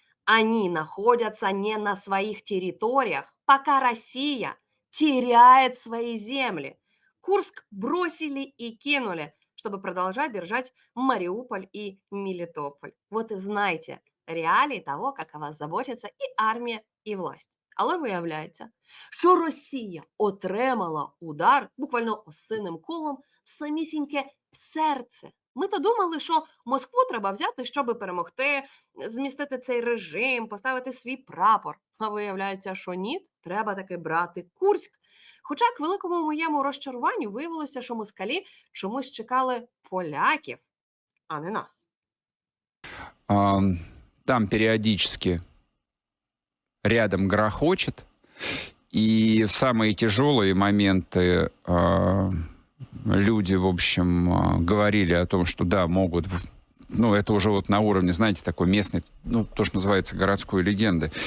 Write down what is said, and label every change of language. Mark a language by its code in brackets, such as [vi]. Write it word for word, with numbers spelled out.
[ru] Они находятся не на своих территориях, пока Россия теряет свои земли. Курск бросили и кинули, чтобы продолжать держать Мариуполь и Мелитополь. Вот и знаете реалии того, как о вас заботятся и армия, и власть. [uk] Але виявляється, що Росія отримала удар буквально осинним колом в самісіньке серце. Ми то думали, що Москву треба взяти, щоб перемогти, змістити цей режим, поставити свій прапор. А виявляється, що ні, треба таки брати Курськ. Хоча к великому моєму розчаруванню виявилося, що москалі чомусь чекали поляків, а не нас. [ru] А, там періодично рядом грохочет, и в самые тяжелые моменты э, люди, в общем, э, говорили о том, что да, могут, ну, это уже вот на уровне, знаете, такой местной, ну, то, что называется городской легенды.